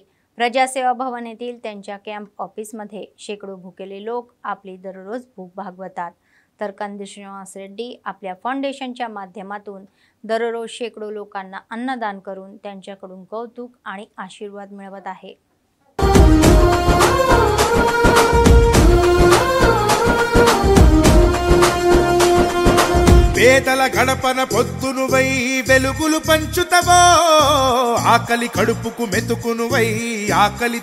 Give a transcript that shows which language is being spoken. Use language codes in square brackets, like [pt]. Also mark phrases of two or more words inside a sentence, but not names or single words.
[mr] प्रजासेवा भवन येथील त्यांच्या कॅम्प ऑफिसमध्ये शेकडो भुकेले लोक आपली दररोज भूक भागवतात। तर कंदी श्रीनिवास रेड्डी आपल्या फाउंडेशनच्या माध्यमातून दररोज शेकडो लोकांना अन्नदान करून त्यांच्याकडून कौतुक आणि आशीर्वाद मिळवत आहे। [te] పేదల గడపన పొద్దునువై వెలుగులు పంచుతవో, ఆకలి కడుపుకు మెతుకునువై ఆకలి